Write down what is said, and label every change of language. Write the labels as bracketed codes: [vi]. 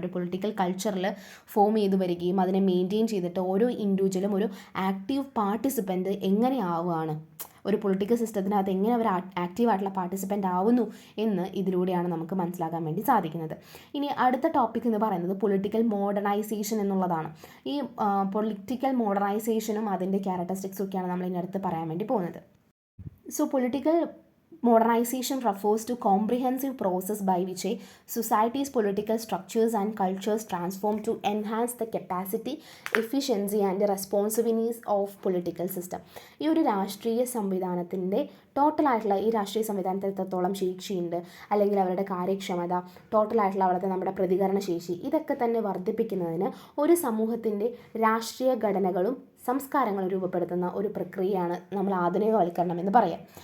[ml] ഒരു പൊളിറ്റിക്കൽ കൾച്ചറിൽ ഫോം ചെയ്ത് വരികയും അതിനെ മെയിൻറ്റെയിൻ ചെയ്തിട്ട് ഓരോ ഇൻഡിവിജ്വലും ഒരു ആക്റ്റീവ് പാർട്ടിസിപ്പൻറ്റ് എങ്ങനെ ആവുകയാണ്, ഒരു പൊളിറ്റിക്കൽ സിസ്റ്റത്തിനകത്ത് എങ്ങനെ അവർ ആക്റ്റീവായിട്ടുള്ള പാർട്ടിസിപ്പൻ്റ് ആവുന്നു എന്ന് ഇതിലൂടെയാണ് നമുക്ക് മനസ്സിലാക്കാൻ വേണ്ടി സാധിക്കുന്നത്. ഇനി അടുത്ത ടോപ്പിക് എന്ന് പറയുന്നത് പൊളിറ്റിക്കൽ മോഡേണൈസേഷൻ എന്നുള്ളതാണ്. ഈ പൊളിറ്റിക്കൽ മോഡേണൈസേഷനും അതിൻ്റെ ക്യാരക്ടറിസ്റ്റിക്സും ഒക്കെയാണ് നമ്മൾ ഇതിനടുത്ത് പറയാൻ വേണ്ടി പോകുന്നത്. [en] So political modernization refers to comprehensive process by which a society's political structures and cultures transform to enhance the capacity, efficiency and responsiveness of political system. [ml] ഈ ഒരു രാഷ്ട്രീയ സംവിധാനത്തിൻ്റെ ടോട്ടലായിട്ടുള്ള ഈ രാഷ്ട്രീയ സംവിധാനത്തിൽ എത്രത്തോളം ശേഷിയുണ്ട്, അല്ലെങ്കിൽ അവരുടെ കാര്യക്ഷമത, ടോട്ടലായിട്ടുള്ള അവിടുത്തെ നമ്മുടെ പ്രതികരണ ശേഷി, ഇതൊക്കെ തന്നെ വർദ്ധിപ്പിക്കുന്നതിന് ഒരു സമൂഹത്തിൻ്റെ രാഷ്ട്രീയ ഘടനകളും സംസ്കാരങ്ങൾ രൂപപ്പെടുത്തുന്ന ഒരു പ്രക്രിയയാണ് നമ്മൾ ആധുനികവൽക്കരണം എന്ന് പറയാം.